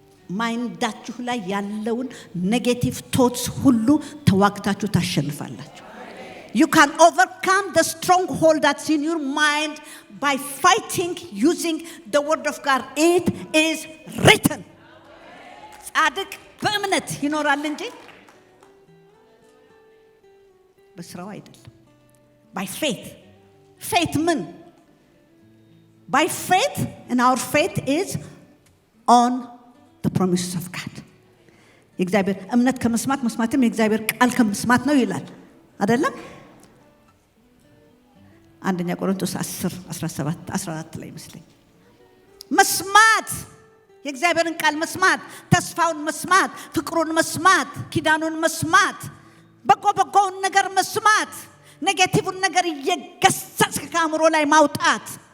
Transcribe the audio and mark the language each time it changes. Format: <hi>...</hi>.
<am>ማይንዳችሁ ላይ ያለውን ኔጌቲቭ ቶትስ ሁሉ ተዋግታችሁ ታሸንፋላችሁ።</am> <en>You can overcome the stronghold that's in your mind by fighting using the word of God. It is written.</en> <am>ጻድቅ በእምነት ይኖራል እንጂ በስራው አይደለም።</am> <en>By faith.</en> <am>Faith ምን?</am> <en>By faith, and our faith is on the promises of God.</en> <am>የእግዚአብሔር እምነት ከመስማት መስማትም የእግዚአብሔር ቃል ከመስማት ነው ይላል አይደለም? አንደኛ ቆሮንቶስ 10:17-14 ላይ ይመስለኝ። መስማት የእግዚአብሔርን ቃል መስማት፣ ተስፋውን መስማት፣ ፍቅሩን መስማት፣ ኪዳኑን መስማት፣ በጎውን ነገር መስማት፣ ኔጌቲቭን ነገር እየገሰጽክ ከአእምሮ ላይ ማውጣት።</am>